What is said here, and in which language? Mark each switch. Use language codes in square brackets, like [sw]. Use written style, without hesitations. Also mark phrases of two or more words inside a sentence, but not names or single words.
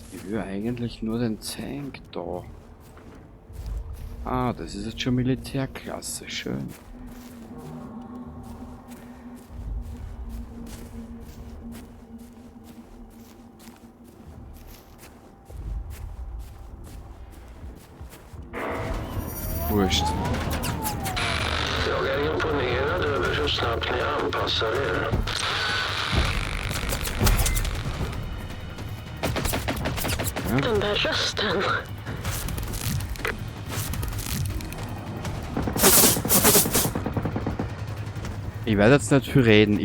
[de] Ich will eigentlich nur den Tank da. Ah, das ist jetzt schon Militärklasse. Schön. Wurscht. [sv] Jag är imponerad över hur snabbt ni anpassar er. Den där rösten. [de] Ich werde jetzt nicht viel reden.